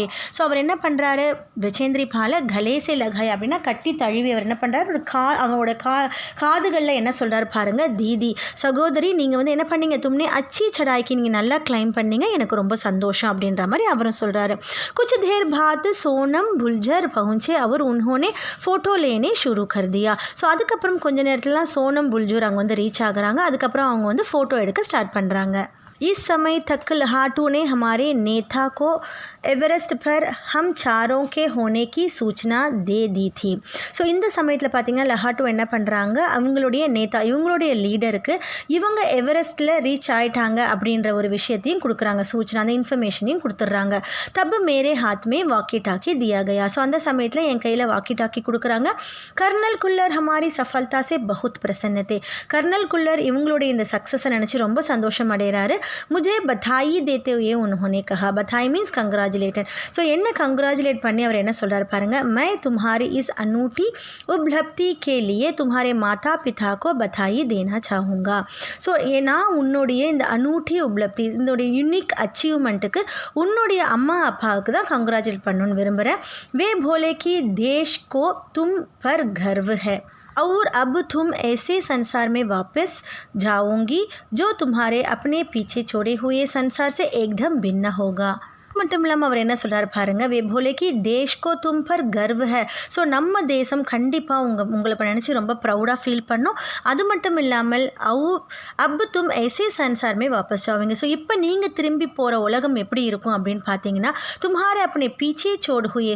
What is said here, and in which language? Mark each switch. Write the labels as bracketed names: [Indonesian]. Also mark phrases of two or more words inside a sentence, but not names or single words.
[Tamil] ஸோ அவர் என்ன பண்ணுறாரு, பச்சேந்திரி பாலை [Hindi] गले से लगाया [Tamil] அப்படின்னா கட்டி தழுவி அவர் என்ன பண்ணுறாரு, ஒரு அவங்களோட காதுகளில் என்ன சொல்கிறாரு பாருங்கள், தீதி சகோதரி நீங்கள் வந்து என்ன பண்ணீங்க, [Hindi] तुमने अच्छी चढ़ाई की [Tamil] நீங்கள் நல்லா கிளைம் பண்ணீங்க, எனக்கு ரொம்ப சந்தோஷம் அப்படின்ற மாதிரி அவரும் சொல்கிறாரு. [Hindi] कुछ देर बाद सोनम बुलझर पहुँचे और उन्होंने फ़ोटो लेने शुरू कर दिया. [Tamil] ஸோ அதுக்கப்புறம் கொஞ்ச நேரத்தில் சோனம் புல்ஜூர் அங்கே வந்து ரீச் ஆகுறாங்க. அதுக்கப்புறம் அவங்க வந்து फ़ोटो எடுக்க ஸ்டார்ட் பண்ணுறாங்க. [Hindi] इस समय तक लहाटू ने हमारे नेता को एवरेस्ट पर हम चारों के होने की सूचना दे दी थी. [Tamil] ஸோ இந்த சமயத்தில் பார்த்திங்கன்னா லஹாட்டு என்ன பண்ணுறாங்க, அவங்களுடைய நேதா இவங்களுடைய லீடருக்கு இவங்க எவரெஸ்ட்டில் ரீச் ஆகிட்டாங்க அப்படின்ற ஒரு விஷயத்தையும் கொடுக்குறாங்க, சூச்சனா அந்த இன்ஃபர்மேஷனையும் கொடுத்துட்றாங்க. [Hindi] तब मेरे हाथ में [English] walkie talkie [Hindi] दिया गया. [Tamil] ஸோ அந்த சமயத்தில் என் கையில் [English] walkie talkie [Tamil] கொடுக்குறாங்க. [Hindi] கர்னல் குல்லர் हमारी सफलता से बहुत प्रसन्न थे. [Tamil] கர்னல் குல்லர் இவங்களுடைய இந்த சக்ஸஸை நினச்சி ரொம்ப சந்தோஷம் அடைகிறாரு. [Hindi] मुझे बधाई देते हुए उन्होंने कहा, बधाई [English] means congratulated. [Tamil] ஸோ என்ன கங்க்ராச்சுலேட் பண்ணி அவர் என்ன சொல்கிறார் பாருங்கள், [Hindi] मैं तुम्हारी इस अनूठी उपलब्धि के लिए तुम्हारे माता पिता को बधाई देना चाहूँगा. [Tamil] ஸோ நான் உன்னுடைய இந்த [Hindi] अनूठी उपलब्धि, [Tamil] இதோடைய [English] unique achievement [Tamil] உன்னுடைய அம்மா அப்பாவுக்கு தான் कंग्रेचुलेट பண்ணணும்னு விரும்புகிறேன். [Hindi] वे बोले कि देश को तुम पर गर्व है और अब तुम ऐसे संसार में वापस जाओगी जो तुम्हारे अपने पीछे छोड़े हुए संसार से एकदम भिन्न होगा. [Tamil] மட்டும் இல்லாமல் அவர் என்ன சொல்கிறார் பாருங்கள், [Hindi] वे बोले कि देश को तुम पर गर्व है. [Tamil] ஸோ நம்ம தேசம் கண்டிப்பாக உங்களை நினச்சி ரொம்ப [English] proud feel [Tamil] பண்ணோம். அது மட்டும் இல்லாமல் [Hindi] अब तुम ऐसे संसार में वापस जाओगे. [Tamil] ஸோ இப்போ நீங்கள் திரும்பி போகிற உலகம் எப்படி இருக்கும் அப்படின்னு பார்த்தீங்கன்னா, [Hindi] तुम्हारे अपने पीछे छोड़े हुए.